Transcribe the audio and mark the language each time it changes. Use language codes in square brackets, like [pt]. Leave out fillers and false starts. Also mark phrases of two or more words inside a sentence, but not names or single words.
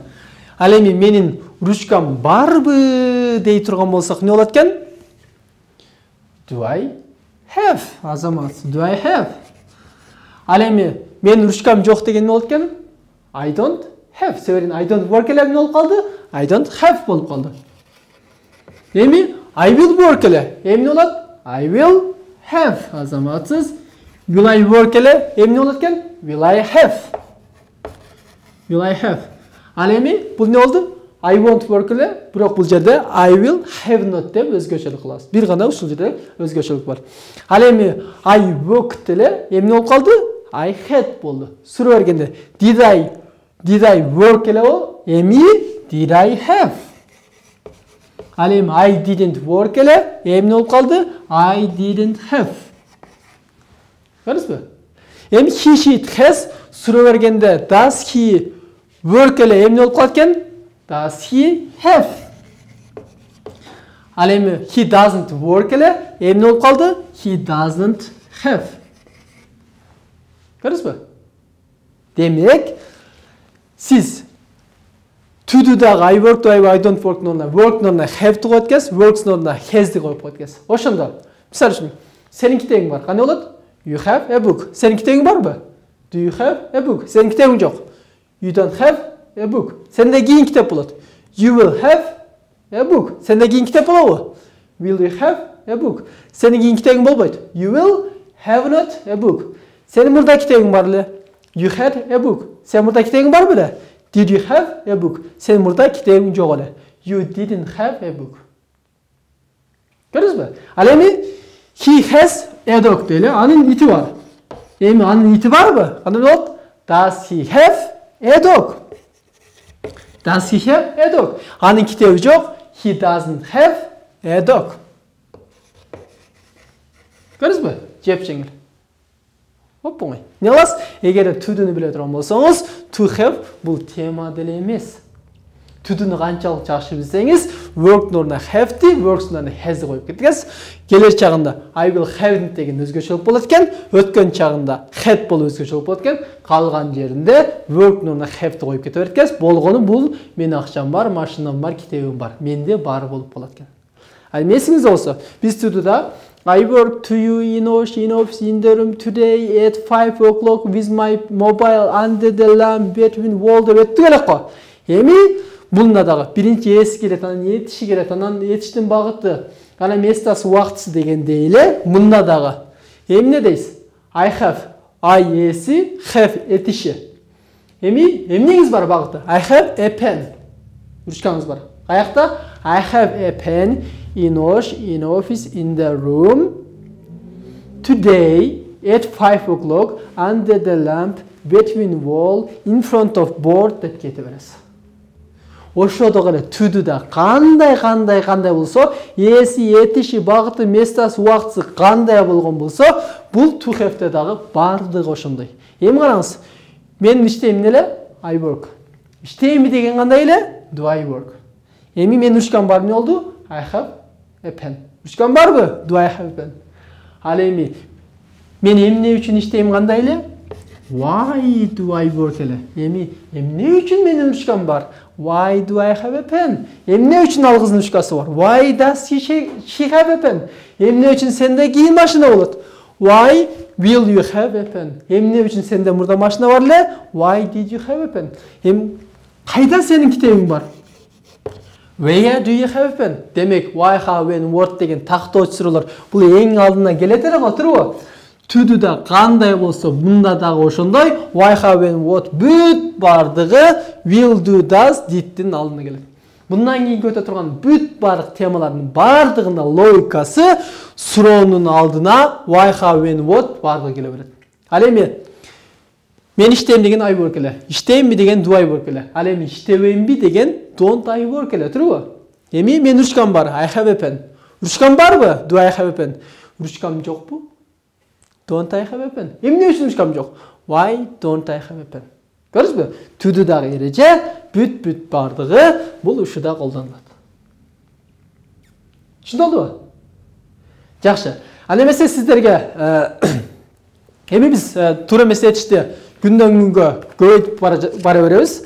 [ky] Ал эми менин ручкам барбы дей турган болсок эмне болот экен? [en] Do I have? Азамат, do I have? [ky] Ал эми мен ручкам жоқ деген не болот экен? [en] I don't have. Себебин I don't work [ky] эле эмне болуп калды? [en] I don't have [ky] болуп калды. Эми [en] I will work [ky] эле эмне болот? [en] I will have. Азаматсыз. Will I work [ky] эле эмне болот экен? [en] Will I have. Will I have. [ky] Ал эми бул не болду? [en] I won't work [ky] эле, бирок бул жерде [en] I will have not [ky] деп өзгөчөлүк кылабыз. Бир гана ушул жерде өзгөчөлүк бар. Ал эми [en] I worked [ky] эле эмне болуп калды? [en] I had [ky] болду. Суроо бергенде [en] did I work [ky] эле бол? [en] Эми did I have. [ky] Ал эми [en] I didn't work [ky] эле эмне болуп калды? [en] I didn't have. [ky] Көрдүңүзбү? Эми [en] he, she, it, has [ky] суроо бергенде [en] does he work [ky] эле эмне болуп калат экен? [en] Does he have? [ky] Ал эми [en] he doesn't work [ky] эле эмне болуп калды? [en] He doesn't have. [ky] Көрдүңүзбү? Демек, сиз [en] to do [ky] дагы [en] I work, I don't work [ky] ордуна work ордуна have коюп экенсиз, works ордуна has'ди коюп коет экенсиз. Ошондо, мисалы үчүн, сенин китебиң бар. Кандай болот? [en] You have a book. [ky] Сенин китебиң барбы? [en] Do you have a book? [ky] Сенин китебиң жок. [en] You don't have a book. [ky] Сенде кийин китеп болот. [en] You will have a book. [ky] Сенде кийин китеп болобу? [en] Will you have a book? [ky] Сенин кийин китебиң болбойт. [en] You will have not a book. [ky] Сенин мурда китебиң бар эле. [en] You had a book. [ky] Сен мурда китебиң бар беле? [en] Did you have a book? [ky] Сен мурда китебиң жок эле. [en] You didn't have a book. [ky] Көрдүңүзбү? Ал эми [en] he has a dog [ky] деле, анын ити бар. Эми анын ити барбы? Кандай болот? [en] Does he have a dog? Does he have a dog? [ky] Анын китеби жок. [en] He doesn't have a dog. [ky] Көрдүңүзбү? Жеп жеңил. Оп, оңой. Не кыласыз? Эгер to-дуну биле турган болсоңуз, [en] to have [ky] бул тема деле эмес. To-дуну канчалык жакшы билсеңиз, work ордуна have-ди, works ордуна has-ди коюп кеткенсиз. Келер чагында [en] I will have [ky] деген өзгөчөлүк болот экен, өткөн чагында had болуп өзгөчөлүк болот экен, калган жеринде work ордуна have-ди коюп кете берет. Болгону бул менин акчам бар, машинам бар, китебим бар. Менде бар болуп калат экен. Ал эсиңизде болсо, биз to-дуда [en] I work to you in office in the room today at 5 o'clock with my mobile under the lamp between wall [ky] деп өттүк элек го. Эми бунда дагы биринчи эс келет, анан этиши келет, анан этиштин багыты, анан местасы убактысы дегенде эле мында дагы эмне дейсиз? [en] I have, I эси, have этиши. [ky] Эми эмнеңиз бар багыты? [en] I have a pen. [ky] Ручкаңыз бар. Каякта? [en] I have a pen in office in the room today at 5 o'clock under the lamp between wall in front of board [ky] деп кете бересиз. Ошодо эле to-дуда кандай болсо, эси, этиши, багыты, местасы, убактысы кандай болгон болсо, бул [en] to have-де [ky] дагы бардыгы ошондой. Эми караңыз, мен иштейм эле? [en] I work. [ky] Иштейми деген кандай эле? [en] Do I work. [ky] Эми мен ручкам бар, эмне болду? [en] I have a pen. [ky] Ручкам барбы? [en] Do I have a pen? [ky] Ал эми мен эмне үчүн иштейм кандай эле? [en] Why do I work эле? [ky] Эми эмне үчүн менин ручкам бар? [en] Why do I have a pen? [ky] Эмне үчүн ал кыздын ручкасы бар? [en] Why does she have a pen? [ky] Эмне үчүн сенде кийин машина болот? [en] Why will you have a pen? [ky] Эмне үчүн сенде мурда машина бар эле? [en] Why did you have a pen? [ky] Кайда сенин китебиң бар? [en] Where do you have a pen? [ky] Демек, [en] why, how, when, what [ky] деген тактоочу суроолор бул эң алдына келет эле го, турбу? To-дуда кандай болсо, мында дагы ошондой. [en] Why, how, when, what [ky] бүт бардыгы [en] will, do, does, [ky] did'тин алдына келет. Bundan кийинки өтө турган бүт бардык темалардын бардыгында логикасы суроонун алдына [en] why, how, when, what [ky] бардыгы келе берет. Ал эми мен иштейм деген [en] I work [ky] эле. Иштеймби деген [en] do I work [ky] эле. Ал эми иштебеймби деген [en] don't I work [ky] эле, турбу? Эми мен ручкам бар, [en] I have a pen. [ky] Ручкам барбы? [en] Do I have a pen? [ky] Ручкам жокпу? [en] Don't I have a pen? [ky] Эмне үчүн ручкам жок? [en] Why don't I have a pen? Көрдүңүзбү? [ky] To-дудагы эреже бүт бардыгы бул ушуда колдонулат. Түшүндүңүзбү? Жакшы. Ал эмесе сиздерге эми биз туура эмес этишти күндөн күнгө көбөйтүп бара беребиз.